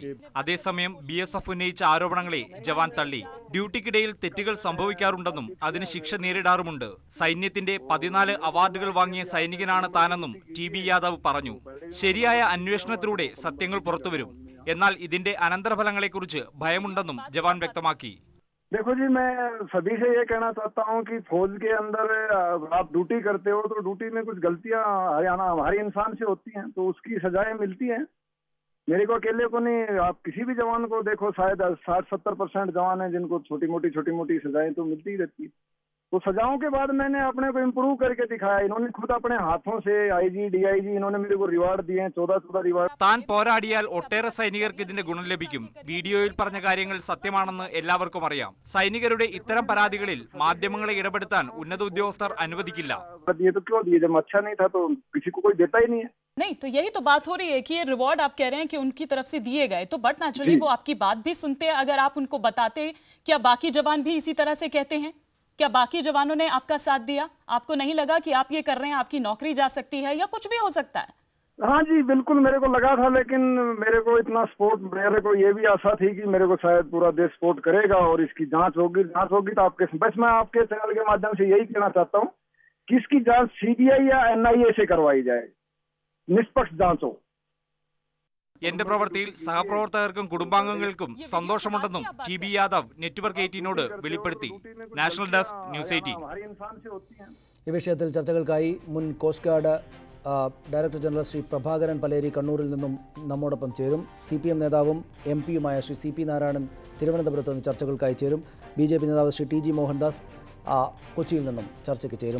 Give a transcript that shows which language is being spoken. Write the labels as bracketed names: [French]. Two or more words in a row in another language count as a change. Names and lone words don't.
[Malayalam] അതേസമയം BSF ഉന്നയിച്ച ആരോപണങ്ങളെ ജവാൻ തള്ളി. ഡ്യൂട്ടിക്കിടയിൽ തെറ്റുകൾ സംഭവിക്കാറുണ്ടെന്നും അതിന് ശിക്ഷ നേരിടാറുമുണ്ട്. സൈന്യത്തിന്റെ 14 അവാർഡുകൾ വാങ്ങിയ സൈനികനാണ് താനെന്നും TB യാദവ് പറഞ്ഞു. ശരിയായ അന്വേഷണത്തിലൂടെ സത്യങ്ങൾ പുറത്തുവരും. എന്നാൽ ഇതിന്റെ അനന്തരഫലങ്ങളെക്കുറിച്ച് ഭയമുണ്ടെന്നും ജവാൻ വ്യക്തമാക്കി. [Hindi] देखो जी, मैं सभी से ये कहना चाहता हूँ कि फौज के अंदर आप ड्यूटी करते हो तो ड्यूटी में कुछ गलतियां हमारी इंसान से होती हैं, तो उसकी सजाएं मिलती हैं। मेरे को अकेले को नहीं, आप किसी भी जवान को देखो, शायद 60-70% जवान हैं जिनको छोटी मोटी सजाएं तो मिलती ही रहती है। तो सजाओं के बाद मैंने अपने को इम्प्रूव करके दिखाया। इन्होंने खुद अपने हाथों से IG DIG इन्होंने मेरे को रिवार्ड दिए हैं, 14 रिवार्ड। [Malayalam] താൻ പോരാടിയാൽ ഒട്ടേറെ സൈനികർക്ക് ഇതിന്റെ ഗുണം ലഭിക്കും. വീഡിയോയിൽ പറഞ്ഞ കാര്യങ്ങൾ സത്യമാണെന്ന് എല്ലാവർക്കും അറിയാം. സൈനികരുടെ ഇത്തരം പരാതികളിൽ മാധ്യമങ്ങളെ ഇടപെടുത്താൻ ഉന്നത ഉദ്യോഗസ്ഥർ അനുവദിക്കില്ല. [Hindi] ये तो क्यों दिए, जब अच्छा नहीं था तो किसी को कोई देता ही नहीं है। नहीं, तो यही तो बात हो रही है कि ये रिवॉर्ड आप कह रहे हैं कि उनकी तरफ से दिए गए, तो [English] but naturally [Hindi] वो आपकी बात भी सुनते हैं। अगर आप उनको बताते, क्या बाकी जवान भी इसी तरह से कहते हैं? क्या बाकी जवानों ने आपका साथ दिया? आपको नहीं लगा कि आप ये कर रहे हैं, आपकी नौकरी जा सकती है या कुछ भी हो सकता है? हाँ जी बिल्कुल, मेरे को लगा था, लेकिन मेरे को इतना सपोर्ट, मेरे को ये भी आशा थी कि मेरे को शायद पूरा देश सपोर्ट करेगा और इसकी जांच होगी तो आपके, बस मैं आपके चैनल के माध्यम से यही कहना चाहता हूँ कि इसकी जांच CBI या NIA से करवाई जाए, निष्पक्ष जांच हो। [Malayalam] എന്റെ പ്രവൃത്തിയിൽ സഹപ്രവർത്തകർക്കും കുടുംബാംഗങ്ങൾക്കും സന്തോഷമുണ്ടെന്നും TB യാദവ് നെറ്റ്വർക്ക് 18നോട് വെളിപ്പെടുത്തി. [English] National Desk [Malayalam] ന്യൂസ് 18. [Hindi] हमारे इंसान से होती हैं। [Malayalam] ഈ വിഷയത്തിൽ ചർച്ചകൾക്കായി മുൻ [English] Coast Guard Director General [Malayalam] ശ്രീ പ്രഭാകരൻ പലേരി കണ്ണൂരിൽ നിന്നും നമ്മോടൊപ്പം ചേരും. CPM നേതാവും MP-യുമായ ശ്രീ CP നാരായണൻ തിരുവനന്തപുരത്ത് നിന്ന് ചർച്ചകൾക്കായി ചേരും. BJP നേതാവ് ശ്രീ TG മോഹൻദാസ് കൊച്ചിയിൽ നിന്നും ചർച്ചയ്ക്ക് ചേരും.